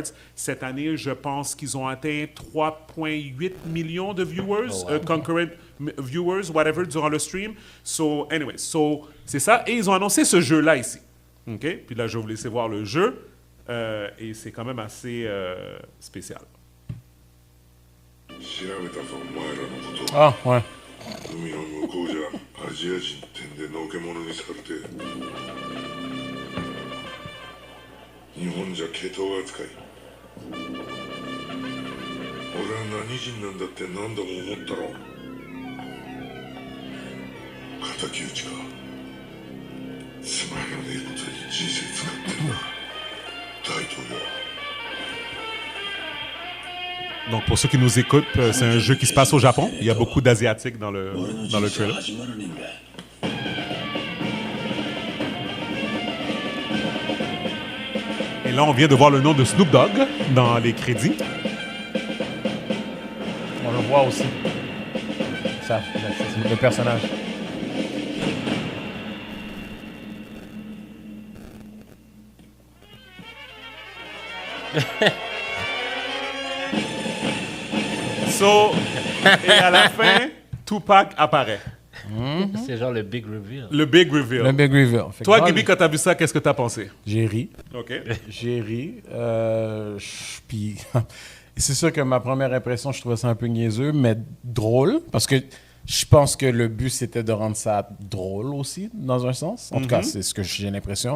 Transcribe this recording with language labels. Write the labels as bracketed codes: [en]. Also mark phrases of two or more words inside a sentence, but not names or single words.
[fr] Cette année, je pense qu'ils ont atteint 3,8 millions de viewers, [en] concurrent viewers, whatever, [fr] durant le stream. [en] So, anyway, [fr] c'est ça. Et ils ont annoncé ce jeu-là ici. OK? Puis là, je vais vous laisser voir le jeu. Et c'est quand même assez spécial. Ah, ouais. [ja] 海の向こうじゃアジア人ってんでのけ者にされて日本じゃ毛頭扱い俺は何人なんだって何度も思ったろ敵討ちかつまらねえことに人生使ってんだ大統領 [fr] Donc, pour ceux qui nous écoutent, c'est un jeu qui se passe au Japon. Il y a beaucoup d'Asiatiques dans le trailer. Et là, on vient de voir le nom de Snoop Dogg dans les crédits. On le voit aussi. Ça, c'est le personnage. Et à la fin, Tupac apparaît. C'est genre le [en] big reveal. Le big reveal. Le big reveal. [fr] Toi, Gibi, quand t'as vu ça, qu'est-ce que t'as pensé? J'ai ri. OK. J'ai ri. Puis, c'est sûr que ma première impression, je trouvais ça un peu niaiseux, mais drôle, parce que je pense que le but, c'était de rendre ça drôle aussi, dans un sens. En tout cas, c'est ce que j'ai l'impression.